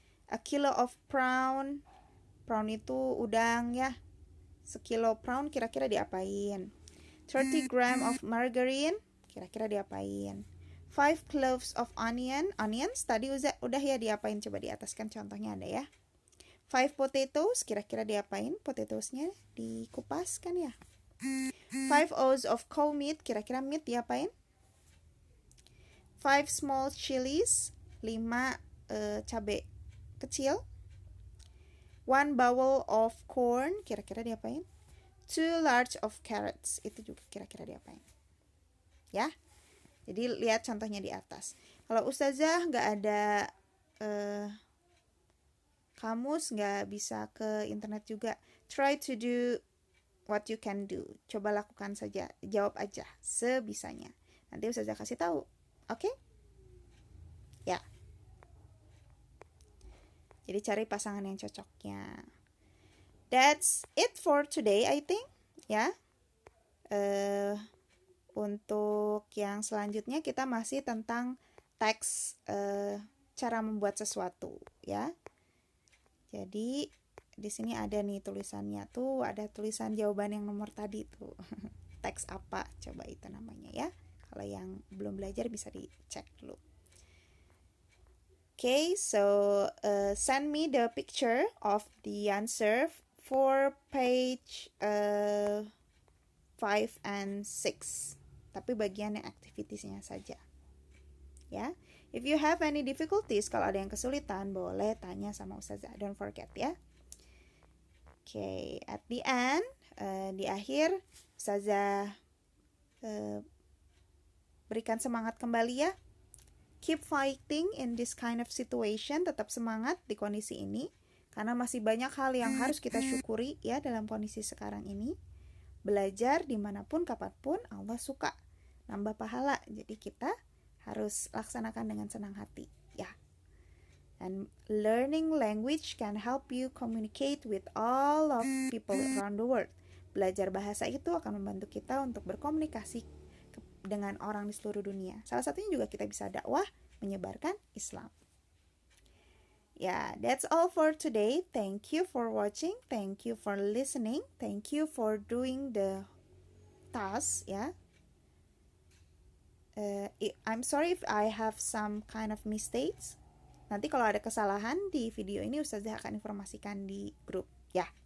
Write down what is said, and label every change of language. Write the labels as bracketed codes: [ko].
[en] A kilo of prawn, prawn [id] itu udang ya. Sekilo prawn kira-kira diapain? [en] 30 gram of margarine, [id] kira-kira diapain? [en] 5 cloves of onions [id] tadi udah ya diapain? Coba di atas kan contohnya ada ya. 5 potatoes, kira-kira diapain? Potatoesnya dikupas kan ya. [en] 5 ounces of cow meat, [id] kira-kira meat diapain? [en] 5 small chilies, [id] 5 cabai kecil. [en] 1 bowl of corn, [id] kira-kira diapain? [en] 2 large of carrots, [id] itu juga kira-kira diapain? Ya. Jadi lihat contohnya di atas. Kalau ustazah nggak ada kamus, nggak bisa ke internet juga, [en] try to do what you can do. [id] Coba lakukan saja, jawab aja sebisanya. Nanti ustazah kasih tahu. Oke? Ya. Jadi cari pasangan yang cocoknya. [en] That's it for today, I think. [id] Ya. Untuk yang selanjutnya kita masih tentang teks cara membuat sesuatu, ya. Jadi di sini ada nih tulisannya tuh, ada tulisan jawaban yang nomor tadi tuh. Teks apa? Coba itu namanya ya. Kalau yang belum belajar bisa dicek dulu. [en] Okay, so send me the picture of the answer for page 5 and 6. [id] Tapi bagian yang activitiesnya saja. Ya. [en] If you have any difficulties, [id] kalau ada yang kesulitan, boleh tanya sama ustazah. [en] Don't forget [id] ya. [en] Okay, at the end, [id] di akhir, ustazah berikan semangat kembali ya. [en] Keep fighting in this kind of situation. [id] Tetap semangat di kondisi ini. Karena masih banyak hal yang harus kita syukuri ya dalam kondisi sekarang ini. Belajar dimanapun, kapanpun, Allah suka. Nambah pahala. Jadi kita harus laksanakan dengan senang hati. Ya. [en] And learning language can help you communicate with all of people around the world. [id] Belajar bahasa itu akan membantu kita untuk berkomunikasi dengan orang di seluruh dunia. Salah satunya juga kita bisa dakwah, menyebarkan Islam. [en] Yeah, that's all for today. Thank you for watching. Thank you for listening. Thank you for doing the task, ya. I'm sorry if I have some kind of mistakes. [id] Nanti kalau ada kesalahan di video ini, ustazah akan informasikan di grup, ya.